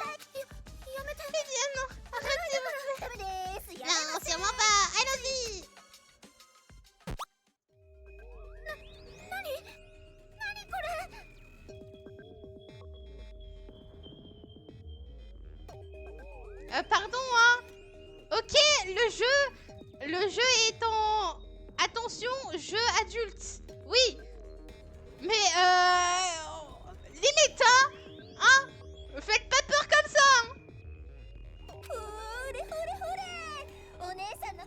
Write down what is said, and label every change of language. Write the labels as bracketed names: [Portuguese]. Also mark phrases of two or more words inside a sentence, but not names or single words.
[Japanese] やめて [French] Eh bien non, arrêtez. [Japanese] ダメですやめ [French] Non, sûrement pas. Allons-y. [Japanese] 何これ [French] Pardon, hein. Ok, le jeu est en... Attention, jeu adulte. Oui. Mais limite, hein. Faites pas peur comme ça. Hein. [Japanese] ほれほれほれお姉さんの